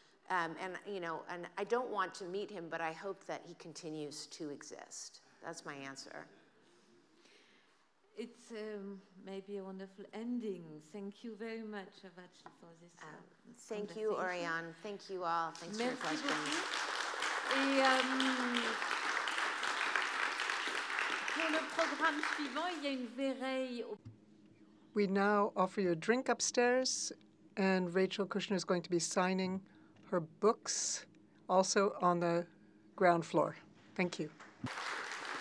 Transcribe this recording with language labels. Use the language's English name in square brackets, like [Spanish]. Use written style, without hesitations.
[English] And I don't want to meet him, but I hope that he continues to exist. That's my answer. It's maybe a wonderful ending. Thank you very much, Rachel, for this Thank you, Oriane. Thank you all. Thanks for your questions. [French] Pour le programme suivant, il y a une veilleille. [English] We now offer you a drink upstairs, and Rachel Kushner is going to be signing her books also on the ground floor. Thank you.